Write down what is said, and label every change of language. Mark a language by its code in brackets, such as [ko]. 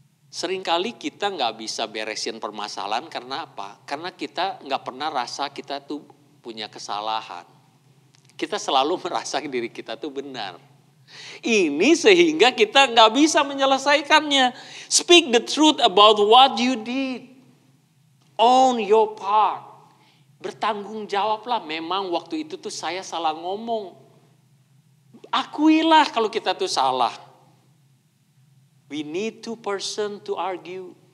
[id] Seringkali kita gak bisa beresin permasalahan karena apa? Karena kita gak pernah rasa kita tuh punya kesalahan. Kita selalu merasa diri kita tuh benar. Ini sehingga kita gak bisa menyelesaikannya. [en] Speak the truth about what you did. Own your part. [id] Bertanggung jawablah. Memang waktu itu tuh saya salah ngomong. Akuilah kalau kita tuh salah. [en] We need two person to argue.